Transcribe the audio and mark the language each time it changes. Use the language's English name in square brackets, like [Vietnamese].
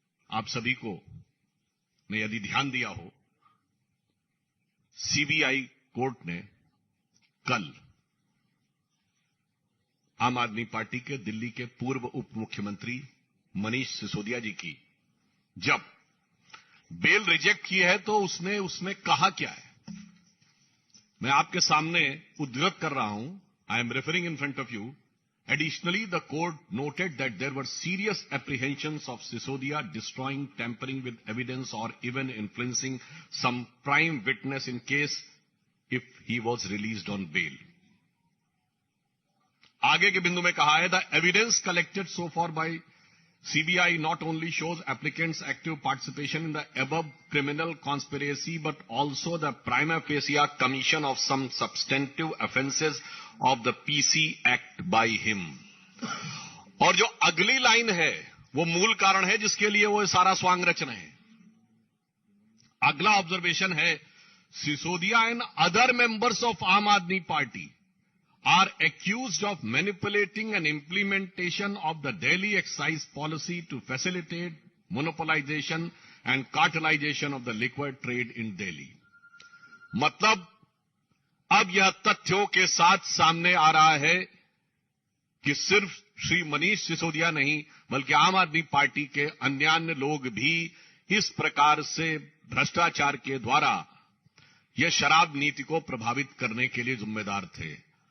[Hindi] आप सभी को ने यदि ध्यान दिया हो, सीबीआई कोर्ट ने कल आम आदमी पार्टी के दिल्ली के पूर्व उप मुख्यमंत्री मनीष सिसोदिया जी की जब बेल रिजेक्ट की है, तो उसने उसमें कहा क्या है, मैं आपके सामने उद्धृत कर रहा हूं। [English] I am referring in front of you. Additionally, the court noted that there were serious apprehensions of Sisodia destroying, tampering with evidence or even influencing some prime witness in case if he was released on bail. [Hindi] आगे के बिंदु में कहा है, [English] the evidence collected so far by CBI not only shows applicants' active participation in the above criminal conspiracy, but also the prima facie commission of some substantive offences of the PC Act by him. [Hindi] और जो अगली line है, वो मूल कारण है जिसके लिए वो सारा स्वांग रच रहे हैं। अगला ऑब्जर्वेशन है, [English] Sisodia and other members of Aam Aadmi Party are accused of manipulating an implementation of the Delhi excise policy to facilitate monopolization and cartelization of the liquor trade in Delhi. [Hindi] मतलब अब यह तथ्यों के साथ सामने आ रहा है कि सिर्फ श्री मनीष सिसोदिया नहीं, बल्कि आम आदमी पार्टी के अन्य लोग भी इस प्रकार से भ्रष्टाचार के द्वारा यह शराब नीति को प्रभावित करने के लिए जिम्मेदार थे।